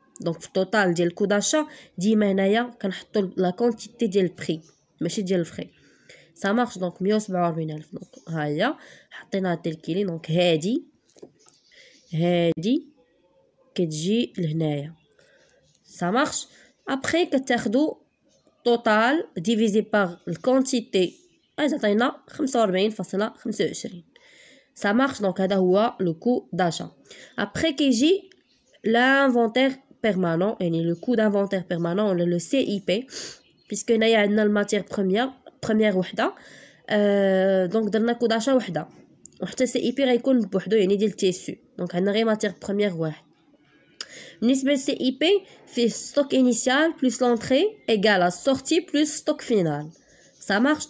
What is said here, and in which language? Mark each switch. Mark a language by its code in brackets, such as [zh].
[ar] دونك في التوتال ديال الكو داشا ديما هنايا كنحطوا لا كونتيتي ديال البري ماشي ديال الفري. [fr] ça marche. donc [ar] 147000 دونك ها هي حطيناها تيل كيلي. دونك هادي كتجي لهنايا [fr] ça marche. après [ar] كتاخدو [fr] total divisé par [ar] الكونتيتي عطينا 45.25 [fr] ça marche. donc [ar] هذا هو [fr] le coût d'achat. après [ar] كيجي [fr] l'inventaire permanent [ar] يعني [fr] le coût d'inventaire permanent [ar] ولا [fr] le CIP puisque [ar] هنايا عندنا الماتير première وحده دونك درنا كود [fr] d'achat [ar] وحده وحتى CIP غيكون بوحدو يعني ديال التيسو. دونك عندنا غير ماتير première واحد. بالنسبه ل CIP فيه ستوك انيسيال بلس لونطري ايغال سورتي بلس ستوك فينال [fr] ça marche.